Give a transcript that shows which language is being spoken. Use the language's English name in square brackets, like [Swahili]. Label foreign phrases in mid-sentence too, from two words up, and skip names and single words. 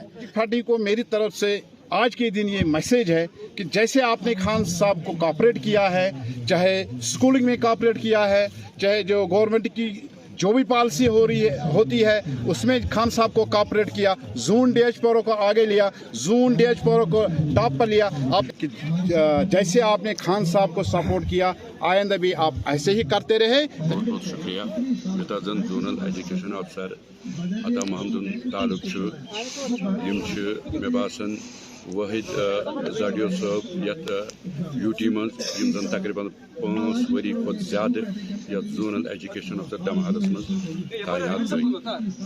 [Urdu] پارٹی کو میری طرف سے آج کے دن یہ میسیج ہے کہ جیسے آپ نے خان صاحب کو کوآپریٹ کیا ہے، چاہے اسکولنگ میں کوآپریٹ کیا ہے، چاہے جو گورنمنٹ کی جو بھی پالیسی ہوتی ہے اس میں خان صاحب کو کوآپریٹ کیا، زون DH کو آگے لیا، زون DH کو ٹاپ پر لیا، آپ جیسے آپ نے خان صاحب کو سپورٹ کیا، آئندہ بھی آپ ایسے ہی کرتے رہے۔ بہت بہت شکریہ۔ [Kashmiri] یوتھا زن [English] zonal education officer [Kashmiri] عطا محمد تعلق مے باسان واحد زڈیو صاحب یتھ UT من زن تقریباً 5 ؤری کھۄتہٕ زیادٕ یتھ [English] zonal education officer [Kashmiri] دمہادس من تعینات گٔے۔